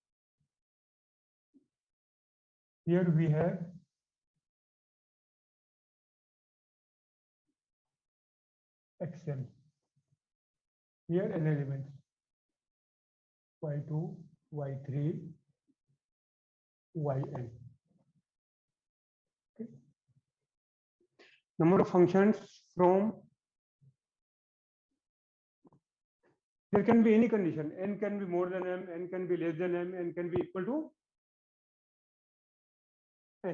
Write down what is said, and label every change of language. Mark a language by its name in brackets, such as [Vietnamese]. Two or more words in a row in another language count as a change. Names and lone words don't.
[English] Here we have xn. Here n elements. Y2, y3, yn. Okay. Number of functions from, there can be any condition. N can be more than m, n can be less than m, n can be equal to n.